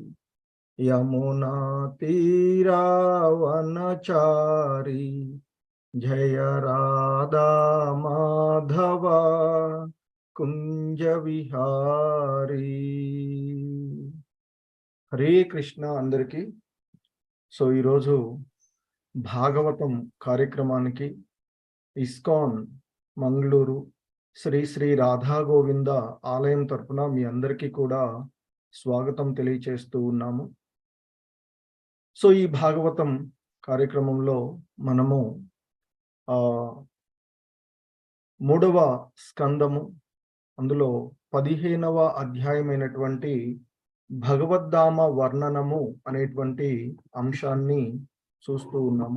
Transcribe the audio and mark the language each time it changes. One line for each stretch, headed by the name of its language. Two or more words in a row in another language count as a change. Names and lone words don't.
Hindi: यमुना तीरा वनचारी। जय राधा माधव कुंज विहारी।
Telugu: హరే కృష్ణ అందరికీ। సో ఈరోజు భాగవతం కార్యక్రమానికి ఇస్కాన్ మంగళూరు శ్రీ శ్రీ రాధా గోవింద ఆలయం తరపున మీ అందరికీ కూడా స్వాగతం తెలియచేస్తూ ఉన్నాము. సో ఈ భాగవతం కార్యక్రమంలో మనము మూడవ స్కందము అందులో 15వ అధ్యాయమైనటువంటి భగవద్ధామ వర్ణనము అనేటువంటి అంశాన్ని చూస్తూ ఉన్నాము.